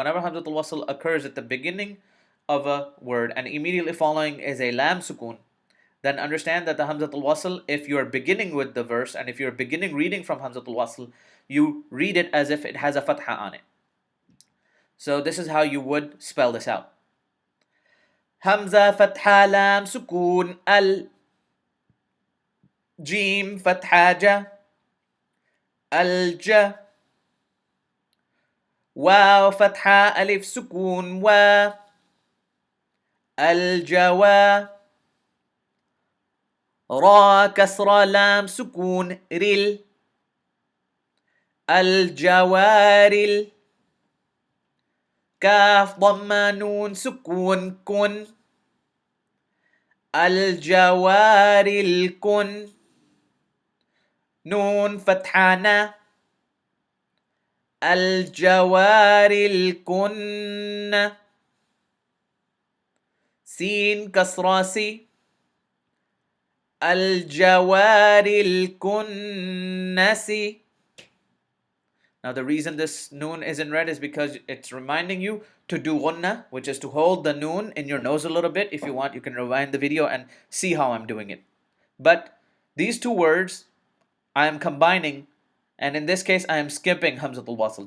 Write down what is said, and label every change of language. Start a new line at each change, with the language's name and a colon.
English: Whenever hamzatul wasl occurs at the beginning of a word and immediately following is a lam sukun, then understand that the hamzatul wasl, if you are beginning with the verse and if you're beginning reading from hamzatul wasl, you read it as if it has a fatha on it. So this is how you would spell this out.
Arabic: Hamza fatha lam sukun al, jim fatha ja, al ja, واو فتحة ألف سكون و الجوا را كسرة لام سكون رل الجوارل كاف ضمة نون سكون كن الجوارل كن نون فتحة الجوارل كن سين كسرة سي الجوارل كنسي.
English: Now the reason this noon is in red is because it's reminding you to do gunna, which is to hold the noon in your nose a little bit. If you want, you can rewind the video and see how I'm doing it. But these two words I am combining, and in this case I am skipping hamzatul wasl.